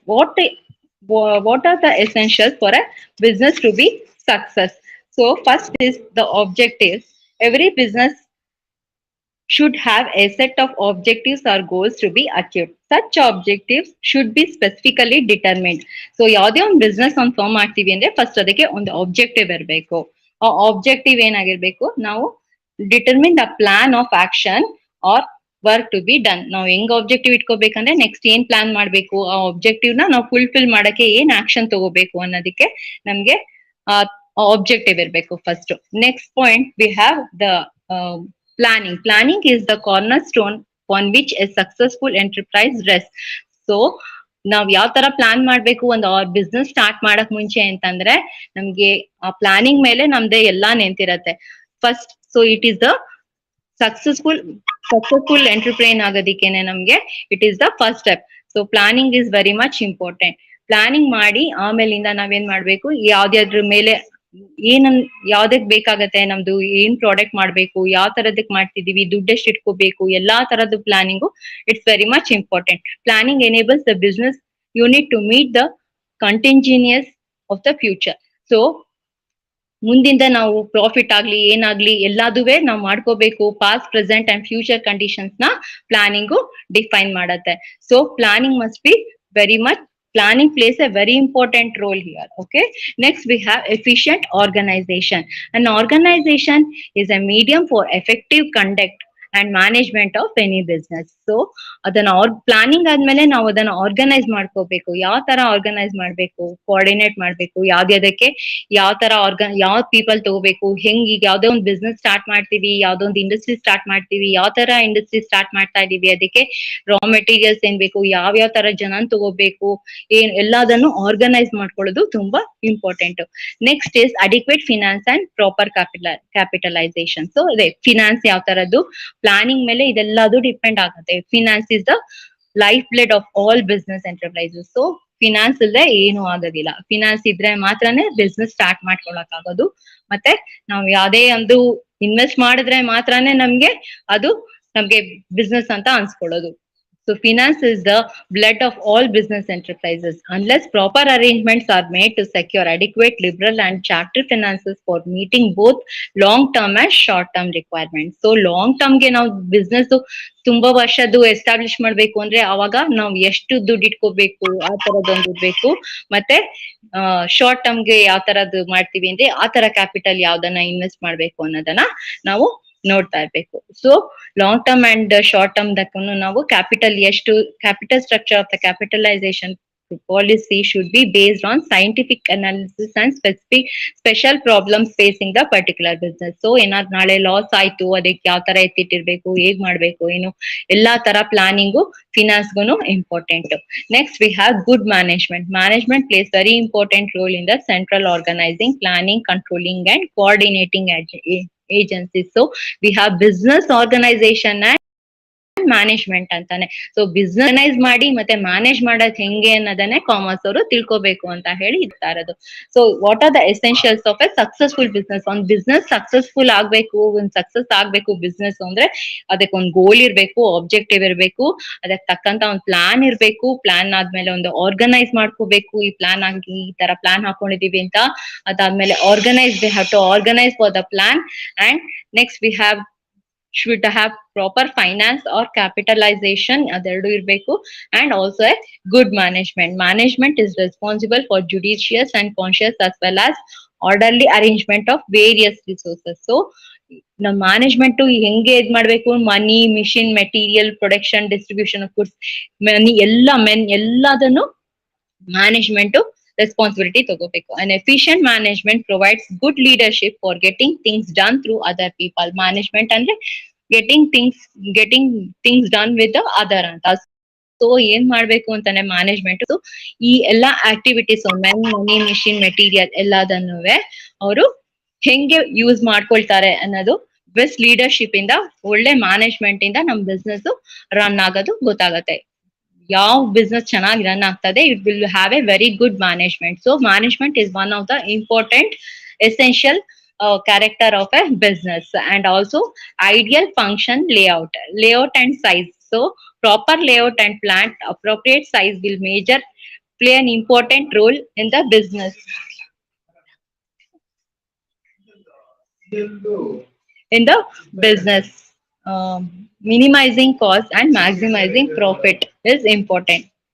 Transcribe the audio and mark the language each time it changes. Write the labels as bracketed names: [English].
[English] What are the essentials for a business to be success? So first is the objectives. Every business should have a set of objectives or goals to be achieved. Such objectives should be specifically determined. [Kannada] So ಯಾವುದೇ ಒಂದು business ಒಂದು form ಮಾಡ್ತೀವಿ ಅಂದ್ರೆ first ಅದಕ್ಕೆ ಒಂದು objective ಇರಬೇಕು. ಆ objective ಏನಾಗಿರ್ಬೇಕು, ನಾವು [English] Determine the plan of action are work to be done. [Kannada] ನಾವು ಹೆಂಗ್ ಆಬ್ಜೆಕ್ಟಿವ್ ಇಟ್ಕೋಬೇಕಂದ್ರೆ ನೆಕ್ಸ್ಟ್ ಏನ್ ಪ್ಲಾನ್ ಮಾಡ್ಬೇಕು, ಆ ಆಬ್ಜೆಕ್ಟಿವ್ ನ ನಾವು ಫುಲ್ಫಿಲ್ ಮಾಡಕ್ಕೆ ಏನ್ ಆಕ್ಷನ್ ತಗೋಬೇಕು ಅನ್ನೋದಕ್ಕೆ ನಮ್ಗೆ ಆಬ್ಜೆಕ್ಟಿವ್ ಇರಬೇಕು first. [English] Next point we have the planning. Planning is the cornerstone on which a successful enterprise rests. [Kannada] So ನಾವ್ ಯಾವ ತರ ಪ್ಲಾನ್ ಮಾಡ್ಬೇಕು ಒಂದು ಬಿಸ್ನೆಸ್ ಸ್ಟಾರ್ಟ್ ಮಾಡಕ್ ಮುಂಚೆ ಅಂತಂದ್ರೆ ನಮ್ಗೆ ಆ ಪ್ಲಾನಿಂಗ್ ಮೇಲೆ ನಮ್ದೇ ಎಲ್ಲಾ ನಿಂತಿರತ್ತೆ first. [English] so it is the successful enterprise [Kannada] ಆಗೋದಿಕ್ಕೇನೆ ನಮ್ಗೆ [English] It is the first step. So planning is very much important. [Kannada] Planning ಮಾಡಿ ಆಮೇಲಿಂದ ನಾವೇನ್ ಮಾಡ್ಬೇಕು, ಯಾವ್ದಾದ್ರ ಮೇಲೆ ಯಾವ್ದಕ್ ಬೇಕಾಗತ್ತೆ, ನಮ್ದು ಏನ್ ಪ್ರಾಡಕ್ಟ್ ಮಾಡ್ಬೇಕು, ಯಾವ ತರದಕ್ ಮಾಡ್ತಿದೀವಿ, ದುಡ್ಡು ಎಷ್ಟು ಇಟ್ಕೋಬೇಕು, ಎಲ್ಲಾ ತರದ್ದು planning [English] It's very much important. Planning enables the business unit to meet the contingencies of the future. [Kannada] So ಮುಂದಿಂದ ನಾವು ಪ್ರಾಫಿಟ್ ಆಗ್ಲಿ ಏನಾಗ್ಲಿ ಎಲ್ಲಾದುವೆ ನಾವು ಮಾಡ್ಕೋಬೇಕು. Past, present and future conditions ನ ಪ್ಲಾನಿಂಗು ಡಿಫೈನ್ ಮಾಡತ್ತೆ. [English] So planning must be very much, planning plays a very important role here. Okay, next we have efficient organization. An organization is a medium for effective conduct and management of any business. [Kannada] So ಅದನ್ನ planning ಆದ್ಮೇಲೆ ನಾವು ಅದನ್ನ organise ಮಾಡ್ಕೋಬೇಕು. ಯಾವ ತರ organise ಮಾಡ್ಬೇಕು, coordinate ಮಾಡ್ಬೇಕು, ಯಾವ್ದಕ್ಕೆ ಯಾವ ತರ ಯಾವ ಪೀಪಲ್ ತಗೋಬೇಕು, ಹೆಂಗ್ ಈಗ ಯಾವ್ದೋ ಒಂದು ಬಿಸ್ನೆಸ್ ಸ್ಟಾರ್ಟ್ ಮಾಡ್ತೀವಿ, ಯಾವ್ದೋ ಒಂದು ಇಂಡಸ್ಟ್ರಿ ಸ್ಟಾರ್ಟ್ ಮಾಡ್ತೀವಿ, ಯಾವ ತರ ಇಂಡಸ್ಟ್ರಿ ಸ್ಟಾರ್ಟ್ ಮಾಡ್ತಾ ಇದೀವಿ, ಅದಕ್ಕೆ ರಾ ಮೆಟೀರಿಯಲ್ಸ್ ಏನ್ ಬೇಕು, ಯಾವ ತರ ಜನನ್ ತಗೋಬೇಕು, ಏನ್ ಎಲ್ಲದನ್ನು ಆರ್ಗನೈಸ್ ಮಾಡ್ಕೊಳ್ಳೋದು ತುಂಬಾ important. [English] Next is adequate finance and proper capitalisation. [Kannada] So ಅದೇ ಫಿನಾನ್ಸ್ ಯಾವ ತರದ್ದು, ಪ್ಲಾನಿಂಗ್ ಮೇಲೆ ಇದೆಲ್ಲದು ಡಿಪೆಂಡ್ ಆಗುತ್ತೆ. [English] Finance is the life blood of all business enterprises. [Kannada] So finance ಇಲ್ಲದೆ ಏನು ಆಗೋದಿಲ್ಲ. ಫಿನಾನ್ಸ್ ಇದ್ರೆ ಮಾತ್ರನೇ ಬಿಸ್ನೆಸ್ ಸ್ಟಾರ್ಟ್ ಮಾಡ್ಕೊಳಕ್ ಆಗೋದು. ಮತ್ತೆ ನಾವು ಯಾವ್ದೇ ಒಂದು ಇನ್ವೆಸ್ಟ್ ಮಾಡಿದ್ರೆ ಮಾತ್ರನೇ ಅದು ನಮ್ಗೆ ಬಿಸ್ನೆಸ್ ಅಂತ ಅನ್ಸ್ಕೊಳ್ಳೋದು. [English] So finance is the blood of all business enterprises. Unless proper arrangements are made to secure adequate, liberal and charter finances for meeting both long-term and short-term requirements. [Kannada] So long-term ಗೆ ನಾವು business ತುಂಬಾ ವರ್ಷದ್ದು establish ಮಾಡ್ಬೇಕು ಅಂದ್ರೆ ಅವಾಗ ನಾವು ಎಷ್ಟು ದುಡ್ಡು ಇಟ್ಕೋಬೇಕು ಆ ತರದೊಂದು ಬೇಕು. ಮತ್ತೆ ಶಾರ್ಟ್ ಟರ್ಮ್ಗೆ ಯಾವ ತರದ್ದು ಮಾಡ್ತೀವಿ ಅಂದ್ರೆ ಆ ತರ ಕ್ಯಾಪಿಟಲ್ ಯಾವ್ದನ್ನ ಇನ್ವೆಸ್ಟ್ ಮಾಡ್ಬೇಕು ಅನ್ನೋದನ್ನ ನಾವು ನೋಡ್ತಾ ಇರ್ಬೇಕು. [English] so long term and short term [Kannada] ದಕ್ಕೂ ನಾವು [English] Capital structure of the capitalisation policy should be based on scientific analysis and special problems facing the particular business. [Kannada] So ಏನಾದ್ರು ನಾಳೆ ಲಾಸ್ ಆಯ್ತು, ಅದಕ್ಕೆ ಯಾವ ತರ ಎತ್ತಿಟ್ಟಿರ್ಬೇಕು, ಹೇಗ್ ಮಾಡ್ಬೇಕು, ಏನು ಎಲ್ಲಾ ತರ planning ಫಿನಾನ್ಸ್ಗೂ important. [English] Next we have good management. Management plays very important role in the central organising, planning, controlling and coordinating agencies. So we have business organization and management [Kannada] ಅಂತಾನೆ. ಸೊ ಬಿಸ್ನೆಸ್ ಮಾಡಿ ಮತ್ತೆ ಮ್ಯಾನೇಜ್ ಮಾಡೋದ್ ಹೆಂಗೆ ಅನ್ನೋದನ್ನೇ commerce ಅವರು ತಿಳ್ಕೋಬೇಕು ಅಂತ ಹೇಳಿ ಇರ್ತಾ ಇರೋದು. [English] So what are the essentials of a successful business? [Kannada] ಒಂದ್ ಬಿಸ್ನೆಸ್ ಸಕ್ಸಸ್ಫುಲ್ ಆಗ್ಬೇಕು, ಒಂದ್ ಸಕ್ಸಸ್ ಆಗ್ಬೇಕು ಬಿಸ್ನೆಸ್ ಅಂದ್ರೆ ಅದಕ್ಕೆ ಒಂದು ಗೋಲ್ ಇರ್ಬೇಕು, ಆಬ್ಜೆಕ್ಟಿವ್ ಇರ್ಬೇಕು, ಅದಕ್ಕೆ ತಕ್ಕಂತ ಒಂದು ಪ್ಲಾನ್ ಇರ್ಬೇಕು. ಪ್ಲಾನ್ ಆದ್ಮೇಲೆ ಒಂದು ಆರ್ಗನೈಸ್ ಮಾಡ್ಕೋಬೇಕು. ಈ ಪ್ಲಾನ್ ಆಗಿ ಈ ತರ ಪ್ಲಾನ್ ಹಾಕೊಂಡಿದೀವಿ ಅಂತ, ಅದಾದ್ಮೇಲೆ organise, [English] We have to organise for the plan. And next we have should have proper finance or capitalization, [Kannada] ಅದೆರಡು ಇರಬೇಕು. [English] and also a good management is responsible for judicious and conscious as well as orderly arrangement of various resources. [Kannada] So ನಮ್ಮ management ಹೆಂಗೆ ಇದ್ ಮಾಡ್ಬೇಕು, ಮನಿ, machine, material, production, distribution of goods, ಮನಿ ಎಲ್ಲದನ್ನು management responsibility ತಗೋಬೇಕು. [English] And efficient management provides good leadership for getting things done through other people. Management ಅಂದ್ರೆ getting things done with the other ಅಂತ. [Kannada] So ಏನ್ ಮಾಡ್ಬೇಕು ಅಂತಾನೆ ಮ್ಯಾನೇಜ್ಮೆಂಟ್ ಈ ಎಲ್ಲಾ ಆಕ್ಟಿವಿಟೀಸ್, ಮೆನ್, ಮನಿ, machine, material ಎಲ್ಲದನ್ನು ಅವರು ಹೆಂಗೆ ಯೂಸ್ ಮಾಡ್ಕೊಳ್ತಾರೆ ಅನ್ನೋದು ಬೆಸ್ಟ್ ಲೀಡರ್ಶಿಪ್ ಇಂದ, ಒಳ್ಳೆ ಮ್ಯಾನೇಜ್ಮೆಂಟ್ ಇಂದ ನಮ್ ಬಿಸ್ನೆಸ್ ರನ್ ಆಗೋದು ಗೊತ್ತಾಗತ್ತೆ. ಯಾವ ಬಿಸ್ನೆಸ್ ಚೆನ್ನಾಗಿ ರನ್ ಆಗ್ತದೆ, [English] It will have a very good management. So management is one of the important essential character of a business. And also ideal function layout and size. So proper layout and plant appropriate size will play an important role in the business. In the business, minimizing cost and maximizing profit is important.